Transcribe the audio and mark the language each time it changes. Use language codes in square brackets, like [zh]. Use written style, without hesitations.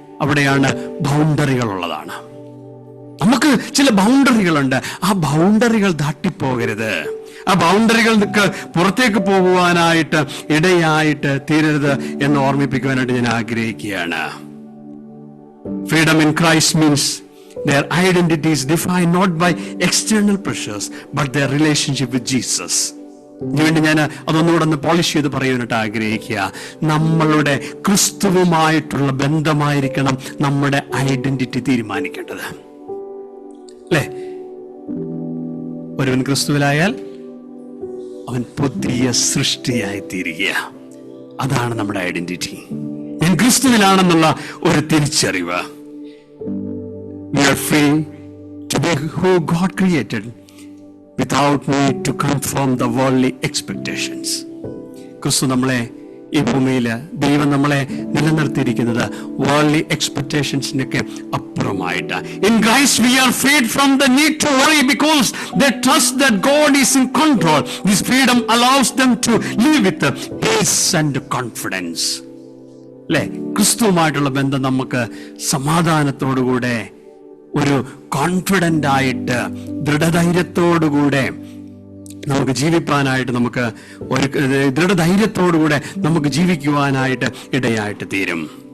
[ml] അവിടെയാണ് ബൗണ്ടറികൾ ഉള്ളതാണ്. നമുക്ക് ചില ബൗണ്ടറികളുണ്ട്, ആ ബൗണ്ടറികൾ തട്ടിപ്പോകരുത്. ആ ബൗണ്ടറികൾക്ക് പുറത്തേക്ക് പോകുവാനായിട്ട് ഇടയായിട്ട് തീരരുത് എന്ന് ഓർമ്മിപ്പിക്കുവാനായിട്ട് ഞാൻ ആഗ്രഹിക്കുകയാണ്. [en] Freedom in Christ means their identity is defined not by external pressures but their relationship with Jesus. [ml] ഇതിനുവേണ്ടി ഞാൻ അതൊന്നുകൂടെ ഒന്ന് പോളിഷ് ചെയ്ത് പറയാനായിട്ട് ആഗ്രഹിക്കുക. നമ്മളുടെ ക്രിസ്തുവുമായിട്ടുള്ള ബന്ധമായിരിക്കണം നമ്മുടെ ഐഡന്റിറ്റി തീരുമാനിക്കേണ്ടത്, അല്ലേ? ഒരുവൻ ക്രിസ്തുവിലായാൽ അവൻ പുതിയ സൃഷ്ടിയായി തീരുക. അതാണ് നമ്മുടെ ഐഡന്റിറ്റി. ഞാൻ ക്രിസ്തുവിലാണെന്നുള്ള ഒരു തിരിച്ചറിവ്. [en] We are free to be who God created without need to conform the worldly expectations. [ml] ക്രിസ്തു നമ്മളെ ഈ ഭൂമിയിൽ, ദൈവം നമ്മളെ നിലനിർത്തിയിരിക്കുന്നത് worldly എക്സ്പെക്ടേഷൻസിനൊക്കെ അപ്പുറമായിട്ട്. [en] In Christ we are freed from the need to worry because they trust that God is in control. This freedom allows them to live with peace and confidence. [ml] അല്ലെ? ക്രിസ്തുവുമായിട്ടുള്ള ബന്ധം നമുക്ക് സമാധാനത്തോടുകൂടെ, ഒരു കോൺഫിഡന്റ് ആയിട്ട്, ദൃഢധൈര്യത്തോടുകൂടെ നമുക്ക് ജീവിപ്പാനായിട്ട്, നമുക്ക് ഒരു ദൃഢധൈര്യത്തോടുകൂടെ നമുക്ക് ജീവിക്കുവാനായിട്ട് ഇടയായിട്ട് തീരും.